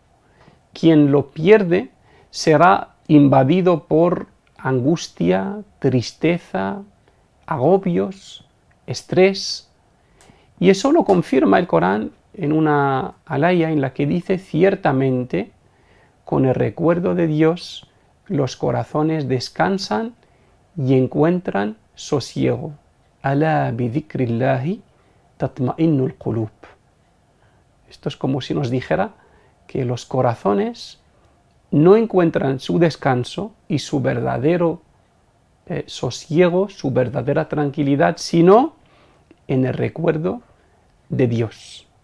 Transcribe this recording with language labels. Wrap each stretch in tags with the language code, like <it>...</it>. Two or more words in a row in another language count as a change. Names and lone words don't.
<es>Quien lo pierde será invadido por angustia, tristeza, agobios, estrés. Y eso lo confirma el Corán en una alaya en la que dice: ciertamente, con el recuerdo de Dios, los corazones descansan y encuentran sosiego.</es> <ar>ألا بذكر الله تطمئن القلوب.</ar> <es>Esto es como si nos dijera que los corazones no encuentran su descanso y su verdadero sosiego, su verdadera tranquilidad, sino en el recuerdo de Dios.</es>